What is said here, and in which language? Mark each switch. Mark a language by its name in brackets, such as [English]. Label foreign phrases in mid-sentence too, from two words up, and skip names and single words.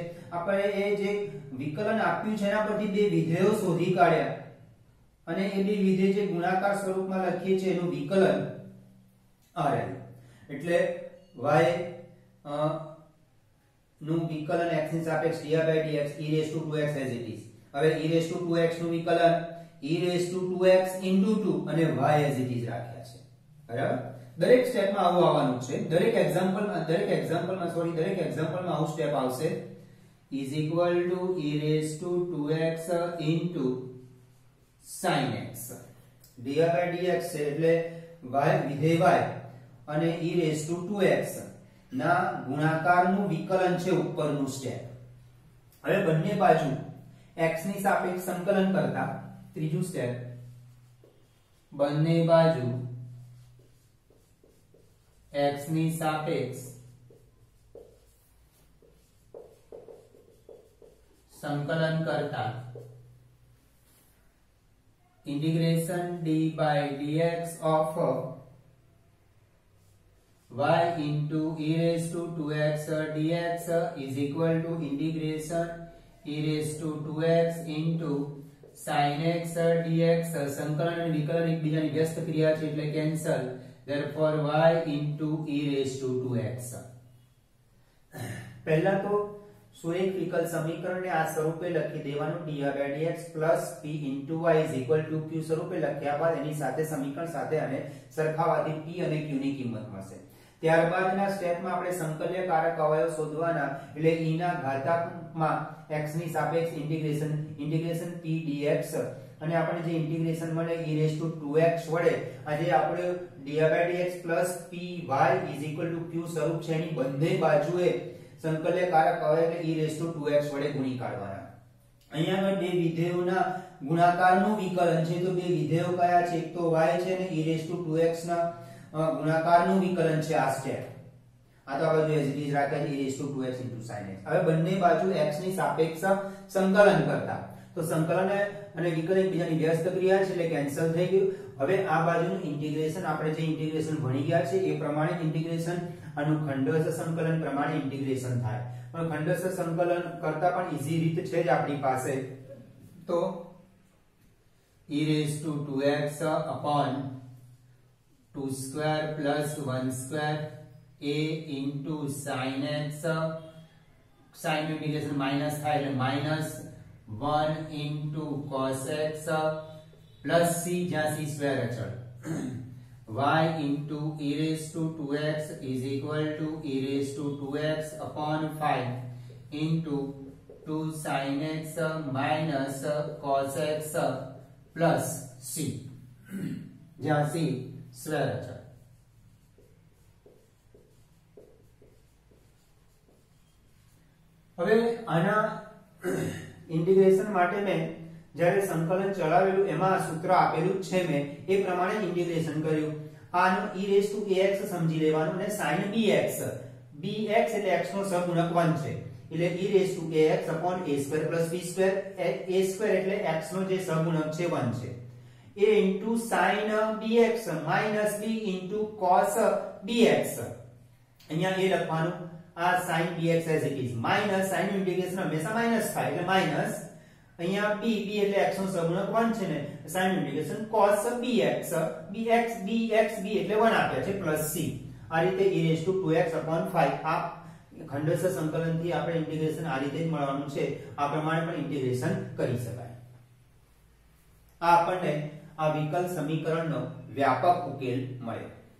[Gujarati] આપણે એ જે વિકલન આપ્યું છે એના પરથી બે વિધેયો શોધી કાઢ્યા અને એ બે વિધેય જે ગુણાકાર સ્વરૂપમાં લખીએ છીએ એનું વિકલન આ રહ્યું. એટલે y નું વિકલન x ની સાપેક્ષ [English] dy by dx e raised to 2x as it is. હવે e raised to 2x [Gujarati] નું વિકલન [English] e raised to 2x into 2 અને y as it is [Gujarati] રાખ્યા છે. બરાબર? દરેક સ્ટેપમાં આવું આવવાનું છે. દરેક એક્ઝામ્પલમાં આવું સ્ટેપ આવશે. [English] is equal to e raised to 2x into sin x. dy by dx [Gujarati] છે એટલે y વિધેય y અને [English] e raised to 2x [Gujarati] ના ગુણાકારનું વિકલન છે ઉપરનું સ્ટેપ. હવે બંને બાજુ x ની સાપેક્ષ સંકલન કરતા ત્રીજું સ્ટેપ બંને બાજુ x ની સાપેક્ષ સંકલન કરતા [English] integration d by dx of y into e raised to 2x dx is equal to integration e raised to 2x into sin x dx. [Gujarati] સંકલન અને વિકલન એકબીજાની વ્યસ્ત ક્રિયા છે એટલે કેન્સલ. [English] therefore y into e raised to 2x. [Gujarati] પહેલા તો સુરેખ વિકલ સમીકરણને આ સ્વરૂપે લખી દેવાનું [English] dy by dx plus p into y is equal to q [Gujarati] સ્વરૂપે લખ્યા બાદ એની સાથે સમીકરણ સાથે અને સરખાવાથી p અને q ની કિંમત મળશે. ત્યારબાદના સ્ટેપમાં આપણે સંકલ્યકારક અવયવ શોધવાના એટલે e ના ઘાતાંકમાં x ની સાપેક્ષ ઇન્ટિગ્રેશન p dx અને આપણે જે ઇન્ટિગ્રેશન મળે [English] e raised to 2x [Gujarati] વડે આજે આપણે [English] dy by dx plus py is equal to q [Gujarati] સ્વરૂપ છે એની બંને બાજુએ સંકલ્યકારક અવયવ [English] e raised to 2x [Gujarati] વડે ગુણી કાઢવાના. અહીંયા બે વિધેયોના ગુણાકારનું વિકલન છે તો બે વિધેયો કયા છે? એક તો y છે અને [English] e raised to 2x [Gujarati] ના ગુણાકારનું વિકલન છે આ સ્ટેપ. આ તો આ બાજુ [English] as it is [Gujarati] રાખ્યા છે [English] e raised to 2x into sin x. [Gujarati] હવે બંને બાજુ x ની સાપેક્ષ સંકલન કરતા તો સંકલન અને વિકલન એકબીજાની વ્યસ્ત ક્રિયા છે એટલે કેન્સલ થઈ ગયું. હવે આ બાજુનું ઇન્ટિગ્રેશન આપણે જે ઇન્ટિગ્રેશન ભણી ગયા છે એ પ્રમાણે ઇન્ટિગ્રેશન આનું ખંડસ્થ સંકલન પ્રમાણે ઇન્ટિગ્રેશન થાય. પણ ખંડસ્થ સંકલન કરતા પણ ઈઝી રીત છે જ આપણી પાસે. [English] તો e raised to 2x upon 2 square plus 1 square a into sin x. sin ઇન્ટિગ્રેશન માઈનસ [Gujarati] થાય એટલે [English] માઈનસ 1 into cos x plus c [Gujarati] જ્યાં c સ્ક્વેર અચળ [English] y into e raised to 2x is equal to e raised to 2x upon 5 into 2 sin x minus cos x plus c [Gujarati] જ્યાં c સ્ક્વેર અચળ. હવે આના ઇન્ટિગ્રેશન માટે મેં જ્યારે સંકલન ચલાવેલું એમાં આ સૂત્ર આપેલું છે મેં એ પ્રમાણે ઇન્ટિગ્રેશન કર્યું. [English] આનું e raised to ax [Gujarati] સમજી લેવાનું અને [English] sin bx [Gujarati] એટલે x નો સહગુણક 1 છે એટલે [English] e raised to ax upon a square plus b square. a square [Gujarati] એટલે x નો જે સહગુણક છે 1 છે. [English] a into sin bx minus b into cos bx. [Gujarati] અહીંયા એ લખવાનું આ [English] sin bx as it is minus [Gujarati] sin ઇન્ટિગ્રેશન હંમેશા માઈનસ થાય એટલે માઈનસ અહીંયા p એટલે x નો સહગુણક 1 છે ને sin ઇન્ટિગ્રેશન [English] cos bx [Gujarati] એટલે 1 આપ્યા છે પ્લસ c આ રીતે e2x/5 આ ખંડસ્થ સંકલન થી આપણે ઇન્ટિગ્રેશન આ રીતે જ મળવાનું છે આ પ્રમાણે પણ ઇન્ટિગ્રેશન કરી શકાય આ આપણને આ વિકલ સમીકરણનો વ્યાપક ઉકેલ મળ્યો